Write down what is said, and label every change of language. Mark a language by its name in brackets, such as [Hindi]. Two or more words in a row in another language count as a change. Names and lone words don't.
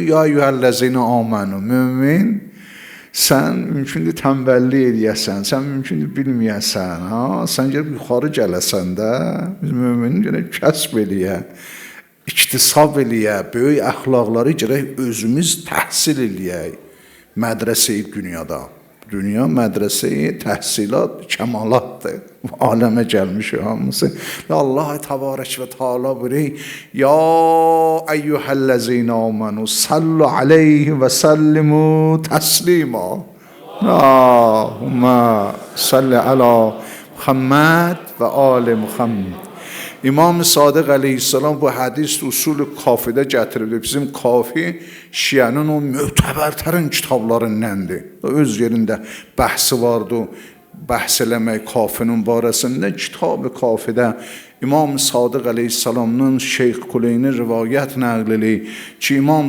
[Arabic] يا أيها الذين آمنوا. [Azerbaijani] Mümin, sən mümkündür tənbəllik eləyəsən, sən mümkündür bilməyəsən, sən gəlib yuxarı gələsən də, biz müminin gələk kəsb eləyə, iktisab eləyə, böyük əxlaqları gələk özümüz təhsil eləyək. Mədrəsə-i dünyada. Dünya mədrəsə-i təhsilat, kəmalatdır. Aləmə gəlmiş hamısı. Və [Arabic] الله تبارك وتعالى [Azerbaijani] buyuruyor, [Arabic] يا أيها الذين آمنوا صلوا عليه وسلموا تسليما. اللهم صل على محمد و آل محمد. [Azerbaijani] İmam Sadiq Aleyhisselam bu hadis usulü kafide gətiribdir. Bizim kafi Şiənin o mötəbərtərin kitablarındandır. Öz yerində bəhsi vardı. Bəhs eləmək kafinin barəsində kitab-ı kafidə İmam Sadiq Aleyhisselam'ın Şeyx Kuleyni rivayət nəqlili ki, İmam